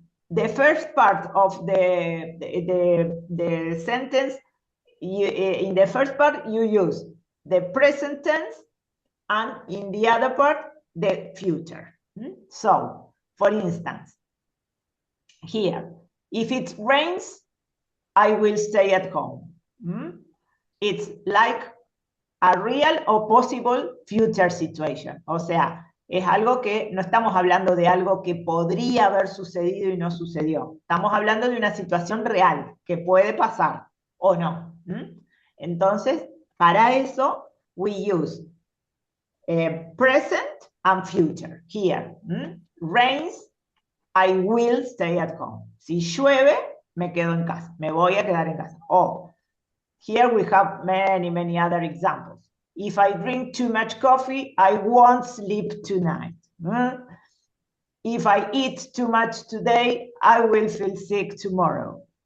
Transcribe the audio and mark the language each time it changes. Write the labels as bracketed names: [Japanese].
[English] The first part of the sentence, in the first part, you use the present tense, and in the other part, the future. So, for instance, here, if it rains, I will stay at home. It's like a real or possible future situation. [Spanish] O sea, es algo que no estamos hablando de algo que podría haber sucedido y no sucedió. Estamos hablando de una situación real que puede pasar o no. Entonces, para eso, we use present and future. [English] Here, rains, I will stay at home. [Spanish] Si llueve, me quedo en casa. Me voy a quedar en casa. [English] Oh, here we have many, many other examples. If I drink too much coffee, I won't sleep tonight. If I eat too much today, I will feel sick tomorrow.